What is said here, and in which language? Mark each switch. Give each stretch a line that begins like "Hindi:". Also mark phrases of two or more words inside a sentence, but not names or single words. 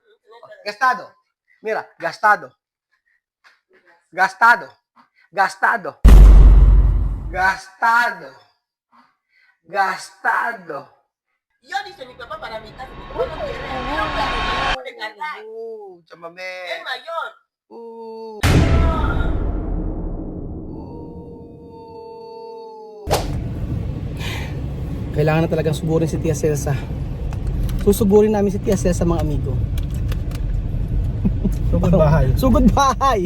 Spanish: Gastado. Mira, gastado. Gastado. Gastado. Gastado. Gastado. Yo dice mi papá para mi casa, mi papá no quiere, no quiere, no puede cargar. Chamame. Es mayor.
Filipino: Kailangan na talagang sugurin si Tia Celsa. Susugurin namin si Tia Celsa, mga amigo. Sugod bahay. Sugod bahay.